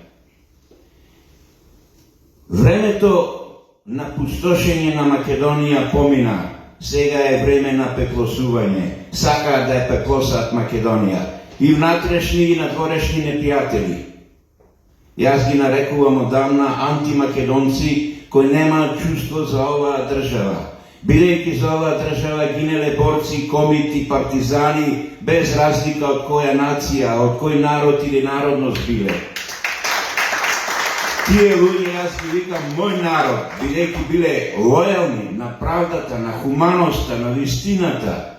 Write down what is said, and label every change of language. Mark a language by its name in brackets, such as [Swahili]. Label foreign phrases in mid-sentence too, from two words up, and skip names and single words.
[Macedonian] Времето на пустошење на Македонија помина. Сега е време на пеплосување. Сакаат да ја пеплосаат Македонија. И внатрешни и надворешни непријатели. Јас ги нарекувам одавна антимакедонци, кои нема чувство за ова држава. Бидејќи за ова држава гинеле борци, комити, партизани, без разлика од која нација, од кој народ или народност биле. Тие луѓе, јас ги викам мој народ, бидејќи биле лојални на правдата, на хуманоста, на вистината.